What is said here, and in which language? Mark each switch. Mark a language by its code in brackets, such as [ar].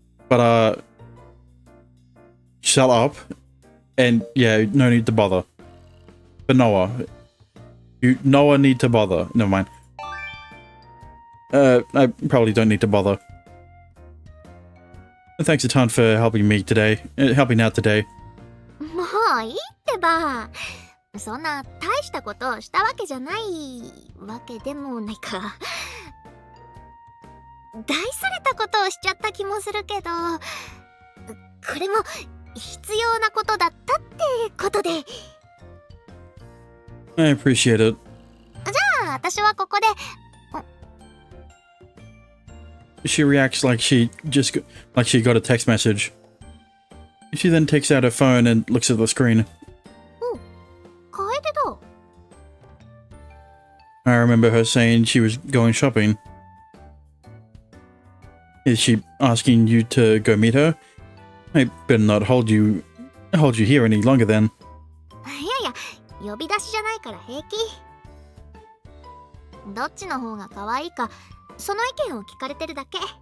[en] But, shut up. And, yeah, no need to bother. But Noah. Noah need to bother. Never mind. I probably don't need to bother. Thanks a ton for helping me today. Helping out today. [ja] もういいってば。そんな大したことをしたわけじゃないわけでもないか。大それたことをしちゃった気もするけど、これも必要なことだったってことで。 [en] I appreciate it. [ja] じゃあ私はここで。 [en] She reacts like she got a text message. She then takes out her phone and looks at the screen. [ja] Kaede da. [en] I remember her saying she was going shopping. Is she asking you to go meet her? I better not hold you here any longer then. [ja] いやいや、呼び出しじゃないから平気。どっちの方が可愛いか、その意見を聞かれてるだけ。